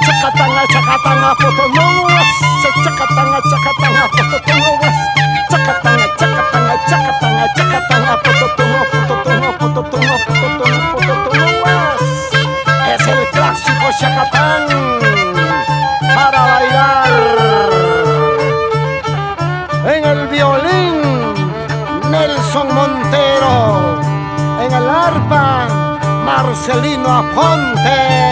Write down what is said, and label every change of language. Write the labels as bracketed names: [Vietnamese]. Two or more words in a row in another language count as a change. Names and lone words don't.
[Spanish] chacatanga, chacatanga, potonoas, chacatanga, chacatanga, potonoas, chacatanga, chacatanga, chacatanga, chacatanga, pototono, pototono, pototono, pototono, pototonoas. Es el clásico chacatán para bailar. En el violín, Nelson Montero. En el arpa, Marcelino Aponte.